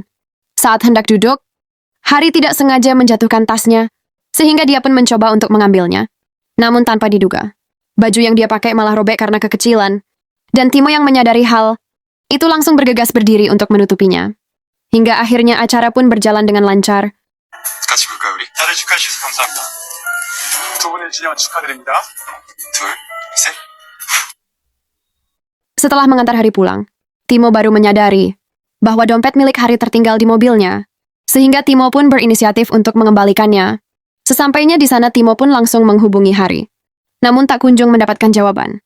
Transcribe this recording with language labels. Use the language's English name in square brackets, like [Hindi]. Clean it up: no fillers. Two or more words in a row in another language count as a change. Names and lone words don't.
[Indonesian] Saat hendak duduk, Hari tidak sengaja menjatuhkan tasnya, sehingga dia pun mencoba untuk mengambilnya. Namun tanpa diduga, baju yang dia pakai malah robek karena kekecilan, dan Timo yang menyadari hal itu langsung bergegas berdiri untuk menutupinya. Hingga akhirnya acara pun berjalan dengan lancar. [Korean] 같이 볼까요, 우리? 다들 축하해 주셔서 감사합니다. 두 분의 진영 축하드립니다. 둘, 셋. [Indonesian] Setelah mengantar Hari pulang, Timo baru menyadari bahwa dompet milik Hari tertinggal di mobilnya, sehingga Timo pun berinisiatif untuk mengembalikannya. Sesampainya di sana, Timo pun langsung menghubungi Hari. Namun tak kunjung mendapatkan jawaban.